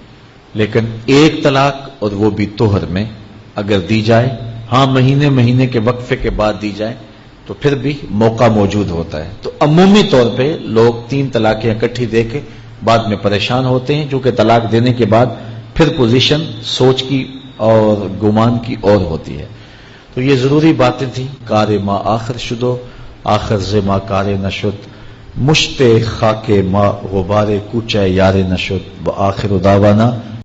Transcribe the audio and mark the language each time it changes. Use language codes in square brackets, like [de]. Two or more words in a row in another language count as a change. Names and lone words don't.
[ur] لیکن ایک طلاق اور وہ بھی طہر میں اگر دی جائے، ہاں مہینے کے وقفے کے بعد دی جائے تو پھر بھی موقع موجود ہوتا ہے. تو عمومی طور پہ لوگ 3 طلاقیں اکٹھی دے کے بعد میں پریشان ہوتے ہیں، چونکہ طلاق دینے کے بعد پھر پوزیشن سوچ کی اور گمان کی اور ہوتی ہے. تو یہ ضروری باتیں تھیں. [fa] کار ما آخر شدو آخر زما کار نشد، مشت خاک ما غبار کوچہ یار نشد، [ar] و آخر دعوانا